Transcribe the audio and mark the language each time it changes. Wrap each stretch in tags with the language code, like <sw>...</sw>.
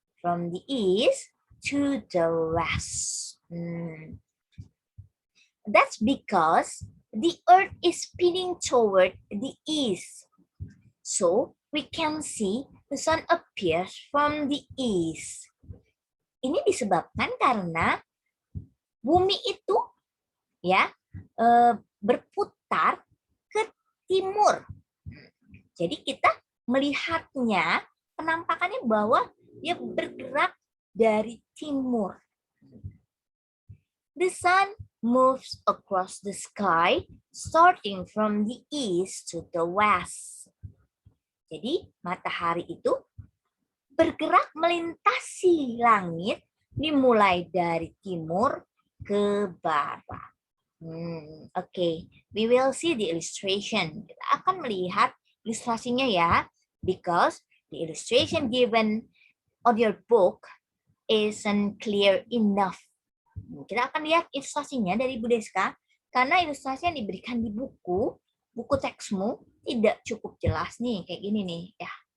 <en>From the east to the west. That's because the earth is spinning toward the east. So, we can see the sun appears from the east.</en> <id>Ini disebabkan karena bumi itu ya berputar ke timur. Jadi kita melihatnya, penampakannya bahwa dia bergerak dari timur.</id> <en>The sun moves across the sky, starting from the east to the west.</en> <id>Jadi matahari itu bergerak melintasi langit, dimulai dari timur ke barat.</id> <en>Okay, we will see the illustration.</en> <id>Kita akan melihat ilustrasinya ya,</id> <en>because the illustration given on your book isn't clear enough.</en> <id>Kita akan lihat ilustrasinya dari Bu Deska, karena ilustrasi yang diberikan di buku teksmu tidak cukup jelas nih, kayak gini nih ya.</id>